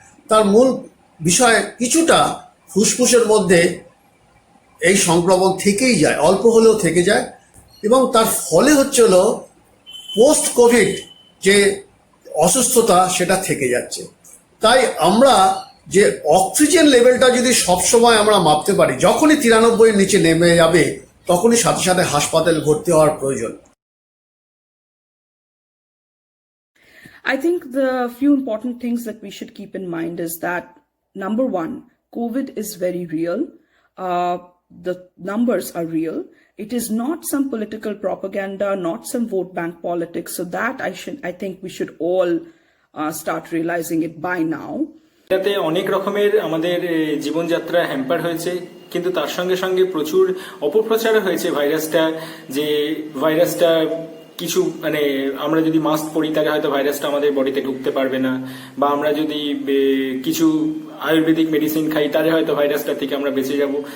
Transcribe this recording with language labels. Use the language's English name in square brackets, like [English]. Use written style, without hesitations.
[Bangla] তার মূল বিষয় কিছুটা ফুসফুসের মধ্যে এই সংক্রমণ থেকেই যায়, অল্প হলেও থেকে যায়, এবং তার ফলে হচ্ছে হলো পোস্ট কোভিড যে অসুস্থতা সেটা থেকে যাচ্ছে। তাই আমরা যে অক্সিজেন লেভেলটা যদি সবসময় আমরা মাপতে পারি, যখনই 93 নিচে নেমে যাবে তখনই সাথে সাথে হাসপাতালে ভর্তি হওয়ার প্রয়োজন। [English] I think the few important things that we should keep in mind is that, number one, COVID is very real. The numbers are real. It is not some political propaganda, not some vote bank politics. So that I think we should all start realizing it by now. [Bangla] এটাতে অনেক রকমের আমাদের জীবনযাত্রা hamper হয়েছে, কিন্তু তার সঙ্গে সঙ্গে প্রচুর অপপ্রচার হয়েছে ভাইরাসটা কিছু মানে আমরা যদি মাস্ক পরি তাহলে হয়তো ভাইরাসটা আমাদের বডিতে ঢুকতে পারবে না, বা আমরা যদি কিছু আয়ুর্বেদিক মেডিসিন খাই তাহলে হয়তো ভাইরাসটা থেকে আমরা বেঁচে যাব।